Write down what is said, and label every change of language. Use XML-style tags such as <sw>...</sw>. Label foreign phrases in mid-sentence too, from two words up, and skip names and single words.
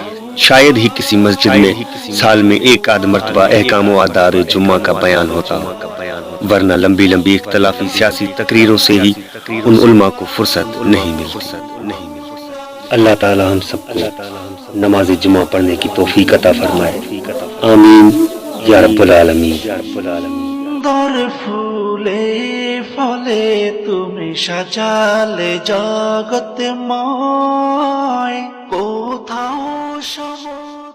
<ur>شاید ہی کسی مسجد میں سال میں 1 آدھ مرتبہ احکام و آداب جمعہ کا بیان ہوتا ہو، ورنہ لمبی لمبی اختلافی سیاسی تقریروں سے ہی ان علماء کو فرصت نہیں ملتی۔ اللہ تعالی ہم سب کو نماز جمعہ پڑھنے کی توفیق عطا فرمائے، آمین</ur> <ar>یا رب العالمین۔</ar> <bn>সুন্দর ফুলে ফলে তুমি সাজালে জগৎময়, কোথাও সময়</bn>